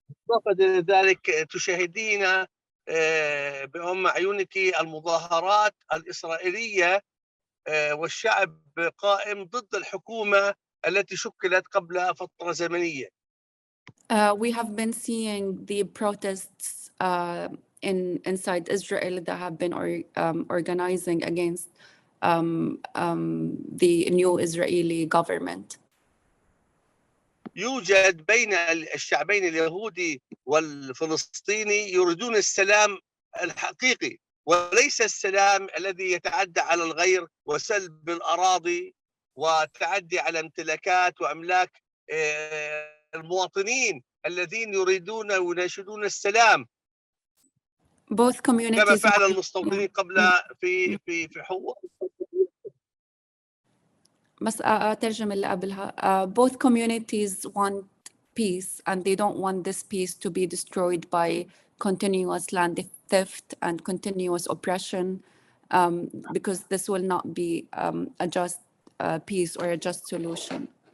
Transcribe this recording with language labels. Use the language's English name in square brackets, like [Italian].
[Arabic] إضافة إلى ذلك تشاهدين بأم عيونك المظاهرات الإسرائيلية والشعب قائم ضد الحكومة التي شكلت قبل فترة زمنية. [English] We have been seeing the protests inside Israel that have been organizing against the new Israeli government. [Arabic] يوجد بين الشعبين اليهودي والفلسطيني يريدون السلام الحقيقي، وليس السلام الذي يتعدى على الغير وسلب الأراضي وتعدي على امتلاكات وأملاك المواطنين الذين يريدون ويناشدون السلام. [English] Both communities [Arabic] كما فعل المستوطنين قبل في حقوق. بس أترجم اللي قبلها. [English] Both communities want peace and they don't want this peace to be destroyed by continuous land theft and continuous oppression, because this will not be a just peace or a just solution.